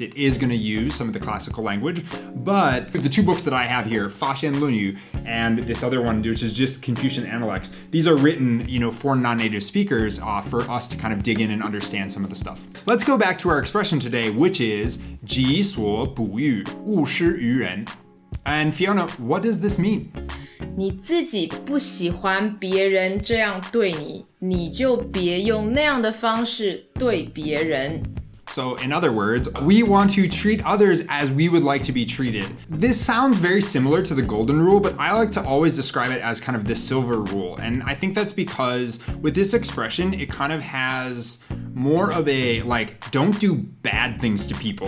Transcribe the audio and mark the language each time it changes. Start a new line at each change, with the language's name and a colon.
English: It is going to use some of the classical language, but the 2 books that I have here, 发现论语 and this other one, which is just Confucian Analects, these are written, for non-native speakers for us to kind of dig in and understand some of the stuff. Let's go back to our expression today, which is
Chinese: 己所不欲，勿施于人.
English: And Fiona, what does this mean?
Chinese: 你自己不喜欢别人这样对你，你就别用那样的方式对别人。
English: So in other words, we want to treat others as we would like to be treated. This sounds very similar to the golden rule, but I like to always describe it as kind of the silver rule. And I think that's because with this expression, it kind of has more of a, like, don't do bad things to people.